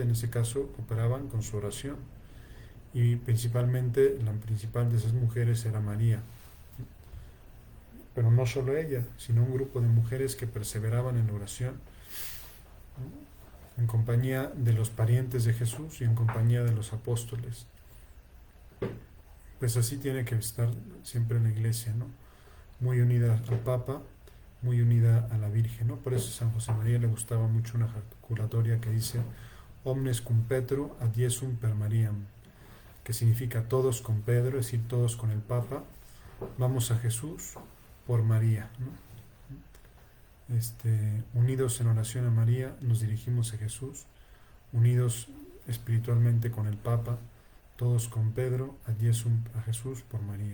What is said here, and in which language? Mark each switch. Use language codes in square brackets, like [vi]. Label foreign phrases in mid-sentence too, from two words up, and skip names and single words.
[es] En ese caso cooperaban con su oración, y principalmente la principal de esas mujeres era María, pero no solo ella, sino un grupo de mujeres que perseveraban en la oración, en compañía de los parientes de Jesús y en compañía de los apóstoles. Pues así tiene que estar siempre la iglesia, ¿no? Muy unida al Papa, muy unida a la Virgen, ¿no? Por eso a San José María le gustaba mucho una jaculatoria que dice [la] omnes cum Petro ad Jesum per Mariam, [es] que significa todos con Pedro, es decir, todos con el Papa, vamos a Jesús por María, ¿no? Unidos en oración a María, nos dirigimos a Jesús, unidos espiritualmente con el Papa, todos con Pedro, [la] ad Jesum, [es] a Jesús por María.